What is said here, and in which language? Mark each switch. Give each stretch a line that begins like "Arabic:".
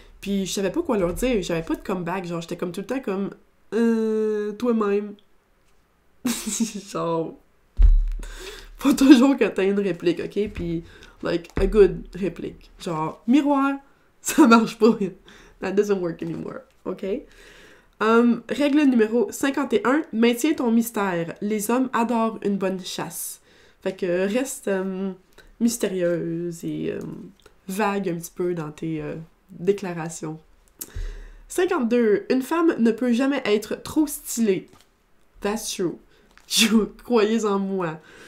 French: Puis je savais pas quoi leur dire. J'avais pas de comeback. Genre, j'étais comme tout le temps comme... toi-même. Genre... faut toujours que t'aies une réplique, OK? Puis,
English: like, a good
French: réplique. Genre, miroir, ça marche pas.
English: That doesn't work anymore, OK?
French: Règle numéro 51, maintiens ton mystère. Les hommes adorent une bonne chasse. Fait que reste mystérieuse et vague un petit peu dans tes déclarations. 52, une femme ne peut jamais être trop stylée.
English: That's true.
French: Croyez en moi.